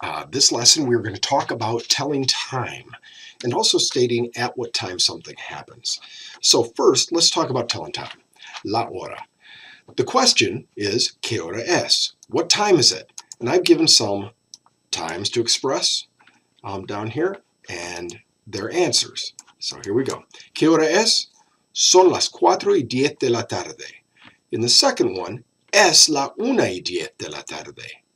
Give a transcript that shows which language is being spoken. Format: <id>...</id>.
<en>This lesson we're going to talk about telling time and also stating at what time something happens. So first, let's talk about telling time.</en> <es>La hora.</es> <en>The question is,</en> <es>¿qué hora es?</es> <en>What time is it? And I've given some times to express down here and their answers. So here we go.</en> <es>¿Qué hora es? Son las 4:10 de la tarde.</es> <en>In the second one,</en> <es>es la 1:10 de la tarde.</es>